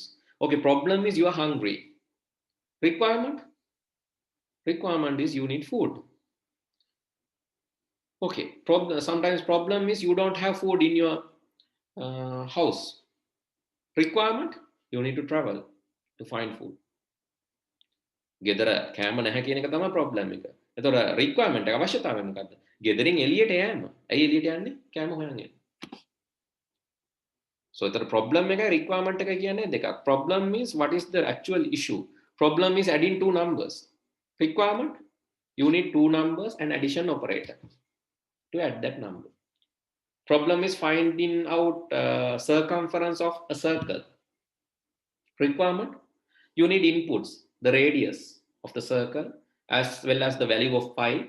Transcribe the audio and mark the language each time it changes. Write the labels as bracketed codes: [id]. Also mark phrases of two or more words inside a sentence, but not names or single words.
[en] Okay, problem is you are hungry. Requirement is you need food. Okay, sometimes problem is you don't have food in your house. Requirement, you need to travel to find food. [si] ගෙදර කෑම නැහැ කියන එක තමයි ප්‍රොබ්ලම් එක. ඒතකොට රික්වයර්මන්ට් එක අවශ්‍යතාවය මොකද්ද? ගෙදරින් එළියට යෑම. ඇයි එළියට යන්නේ? කෑම හොයන්න. [en] So the problem [si] එක requirement එක කියන්නේ දෙකක්. [en] Problem is what is the actual issue. Problem is adding two numbers. Requirement, you need two numbers and addition operator to add that number. Problem is finding out circumference of a circle. Requirement, you need inputs, the radius of the circle as well as the value of pi.